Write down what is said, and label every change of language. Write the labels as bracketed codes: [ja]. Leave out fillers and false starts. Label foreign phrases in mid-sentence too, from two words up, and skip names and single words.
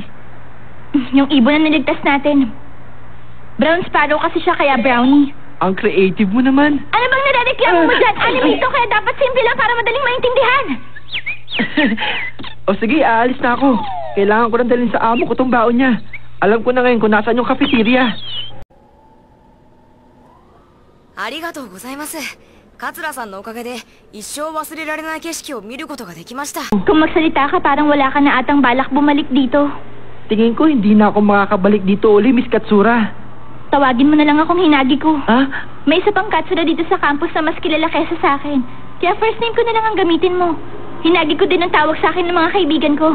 [tl] Yung ibon na niligtas natin. Brown Sparrow kasi siya, kaya Brownie. Ang creative mo naman. Ano bang nare-reklamo mo dyan? Anime ito, kaya dapat simple lang para madaling maintindihan. O sige, aalis na ako. Kailangan ko nang dalhin sa amo ko tong baon niya. Alam ko na ngayon kung nasaan yung cafeteria. [ja] ありがとうございます。桂さんのおかげで一生忘れられない景色を見ることができました。 [tl] Kung magsalita ka, parang wala ka na atang balak bumalik dito. Tingin ko hindi na ako makakabalik dito uli, Miss Katsura. Tawagin mo na lang akong Hinagi ko. Ha? May isa pang Katsura dito sa campus na mas kilala kaysa sa akin. Kaya [en] first name [tl] ko na lang ang gamitin mo. Hinagi ko din ang tawag sa akin ng mga kaibigan ko.